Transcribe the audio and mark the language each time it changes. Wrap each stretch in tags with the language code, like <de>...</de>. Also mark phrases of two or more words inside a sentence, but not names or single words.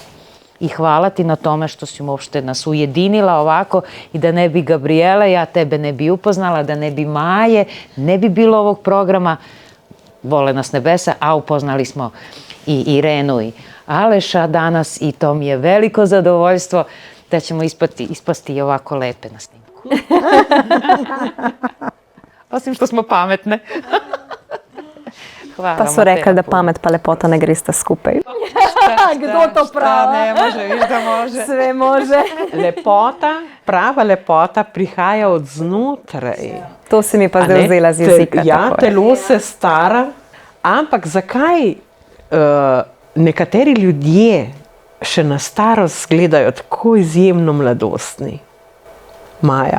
<sr>I hvala ti na tome što si uopšte nas ujedinila ovako i da ne bi Gabriele, ja tebe ne bi upoznala, da ne bi Maje, ne bi bilo ovog programa. Vole nas nebesa, a upoznali smo i Irenu i Aleša danas i to mi je veliko zadovoljstvo da ćemo ispasti i ovako lepe na snimku. Osim što smo pametne. Hvala,</sr> <sl>Pa so rekli, da pamet pa lepota ne gresta skupaj. Kdo to pravi?</sl> <sr>Ne može, viš da može. Sve može.</sr> <sl>Prava lepota prihaja od znotraj. To si mi pa zdaj vzela z jezika. Ja, telo se stara, ampak zakaj nekateri ljudje še na starost gledajo tako izjemno mladostni? Maja.</sl>